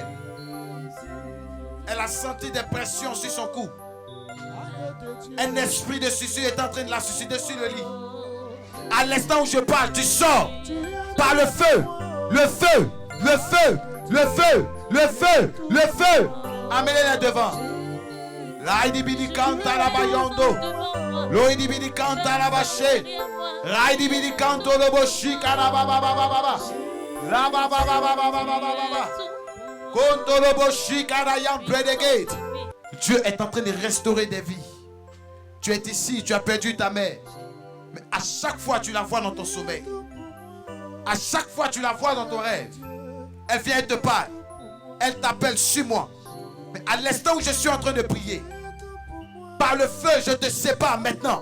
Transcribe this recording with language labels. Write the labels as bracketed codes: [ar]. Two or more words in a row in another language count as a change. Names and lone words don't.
[fr] Elle a senti des pressions sur son cou. Un esprit de suicide est en train de la suicider sur le lit. À l'instant où je parle, tu sors par le feu. Le feu, le feu, le feu, le feu, le feu. Amenez-la devant. Raidi bidi kanta la bayondo. Loidi bidi kanta la bache. Raidi bidi kanto lo boshi kana baba baba baba. La baba baba baba baba. Konto lo boshi kana yam gate. Dieu est en train de restaurer des vies. Tu es ici, tu as perdu ta mère. Mais à chaque fois, tu la vois dans ton sommeil. À chaque fois, tu la vois dans ton rêve. Elle vient et te parle. Elle t'appelle, suis-moi. Mais à l'instant où je suis en train de prier, par le feu, je te sépare maintenant.